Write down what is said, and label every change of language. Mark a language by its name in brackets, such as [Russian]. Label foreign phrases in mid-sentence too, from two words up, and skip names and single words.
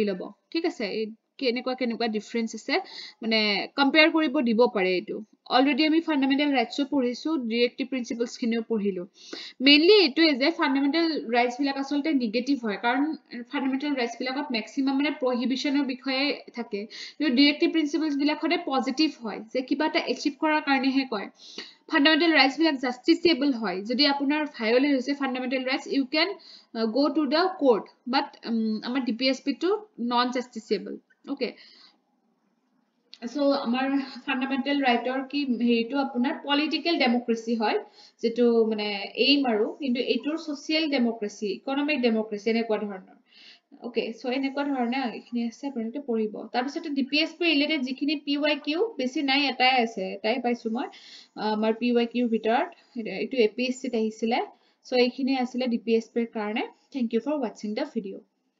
[Assamese] লব ঠিক আছে কেনেকুৱা ডিফাৰেন্স আছে মানে কম্পেয়াৰ কৰিব দিব পাৰে এটো অলৰেডি আমি [English] fundamental rightsও [Assamese] পঢ়িছো [English] directive principles [Assamese] খিনিও পঢ়িলো মেইনলি এটো যে [English] fundamental rights [Assamese] বিলাক আসলতে নেগেটিভ হয় কাৰণ [English] fundamental rights [Assamese] বিলাকত ম্যাক্সিমাম মানে প্ৰহিবিশনৰ বিষয়ে থাকে কিন্তু [English] directive principles [Assamese] বিলাক হতে পজিটিভ হয় যে কিবা এটা এচিভ কৰাৰ কাৰণে হে কয় [English] fundamental rights [Assamese] বিলাক justiciable হয় যদি আপোনাৰ ভায়োলেট হৈছে [English] fundamental rights you can go to the court but [Assamese] আমাৰ DPSP টো [English] non justiciable okay [Assamese] so আমাৰ [English] fundamental rightৰ [Assamese] কি হেৰিটো আপোনাৰ [English] political democracy [Assamese] হয় যেটো মানে aim আৰু কিন্তু এটোৰ [English] social democracy economic democracy [Assamese] এনেকুৱা ধৰণৰ [English] Okay, so [Assamese] এনেকুৱা ধৰণে এখিনি আছে আপোনালোকে পঢ়িব তাৰ পিছত DPSP ৰিলেটেড যিখিনি PYQ বেছি নাই এটাই আছে এটাই পাইছো মই আমাৰ PYQ ভিতৰত এটো APSC ত আহিছিলে সো এইখিনি আছিল DPSP ৰ কাৰণে [English] thank you for watching the video